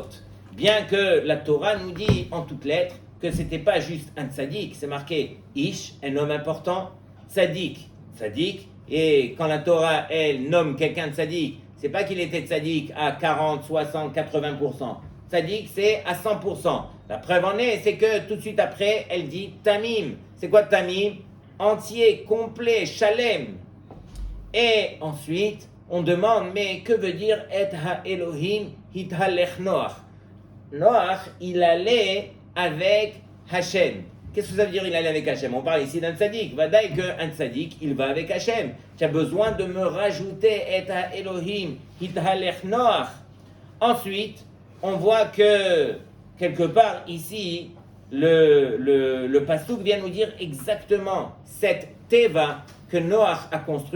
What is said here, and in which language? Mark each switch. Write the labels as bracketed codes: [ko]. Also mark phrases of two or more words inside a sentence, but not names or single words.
[fr] Bien que la Torah nous dit en toutes lettres que ce n'était pas juste un tzaddik, c'est marqué Ish, un homme important, tzaddik, tzaddik, et quand la Torah, elle, nomme quelqu'un de tzaddik, c'est pas qu'il était tzaddik à 40, 60, 80%. Tzaddik, c'est à 100%. La preuve en est, c'est que tout de suite après, elle dit Tamim. C'est quoi Tamim? Entier, complet, shalem. Et ensuite, on demande, mais que veut dire [he] את האלוהים התהלך נח? [fr] Noach, il allait avec Hachem. Qu'est-ce que ça veut dire il allait avec Hachem? On parle ici d'un tzaddik. Vadaï qu'un tzaddik, il va avec Hachem. Tu as besoin de me rajouter [he] את האלוהים התהלך נח. [fr] Ensuite, on voit que quelque part ici, le pasuk vient nous dire exactement cette teva que Noach a construit.